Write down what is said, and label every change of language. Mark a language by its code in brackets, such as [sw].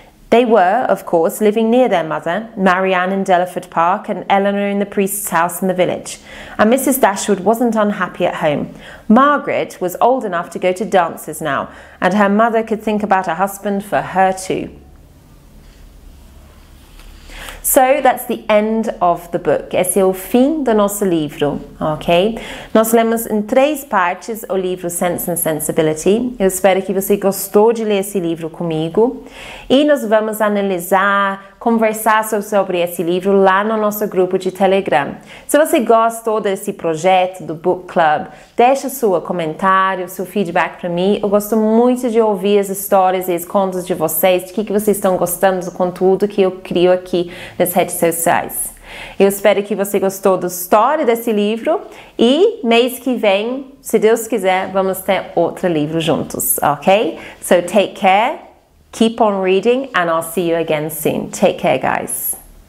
[en] They were, of course, living near their mother, Marianne in Delaford Park and Eleanor in the priest's house in the village, and Mrs. Dashwood wasn't unhappy at home. Margaret was old enough to go to dances now, and her mother could think about a husband for her too. So that's the end of the book. [pt] Esse é o fim do nosso livro, ok? Nós lemos em 3 partes o livro Sense and Sensibility. Eu espero que você gostou de ler esse livro comigo. E nós vamos analisar, conversar sobre esse livro lá no nosso grupo de Telegram. Se você gostou desse projeto do Book Club, deixa seu comentário, seu feedback para mim. Eu gosto muito de ouvir as histórias e os contos de vocês, de que vocês estão gostando do conteúdo que eu crio aqui nas redes sociais. Eu espero que você gostou da história desse livro e mês que vem, se Deus quiser, vamos ter outro livro juntos, ok? [en] So take care, keep on reading, and I'll see you again soon. Take care, guys.